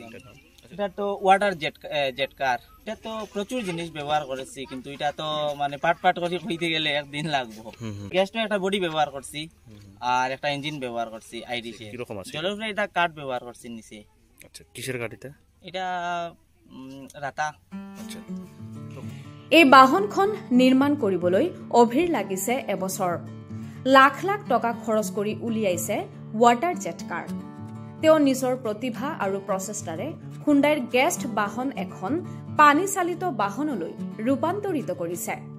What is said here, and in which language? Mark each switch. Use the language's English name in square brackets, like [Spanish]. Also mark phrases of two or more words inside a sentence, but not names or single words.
[Bangla] এটা তো [English] water jet car, [Bangla] এটা তো প্রচুর জিনিস ব্যবহার করেছি, কিন্তু এটা তো মানে পাট করে হইতে গেলে একদিন লাগবো। গ্যাসটা একটা বডি ব্যবহার করছি আর একটা ইঞ্জিন ব্যবহার করছি আইরিশে। জলের উপরে এটা কাঠ ব্যবহার করছি নিচে। আচ্ছা, কিসের গাড়িটা এটা? রাতা। আচ্ছা, [Assamese] এই বাহনখন নিৰ্মাণ কৰিবলৈ অভিৰ লাগিছে এবছৰ। লাখ লাখ টকা খৰচ কৰি উলিয়াইছে [English] water jet car. [Assamese] তেওঁ নিজৰ প্ৰতিভা আৰু প্ৰচেষ্টাৰে হুণ্ডাইৰ গেষ্ট বাহন এখন পানী চালিত বাহনলৈ ৰূপান্তৰিত কৰিছে।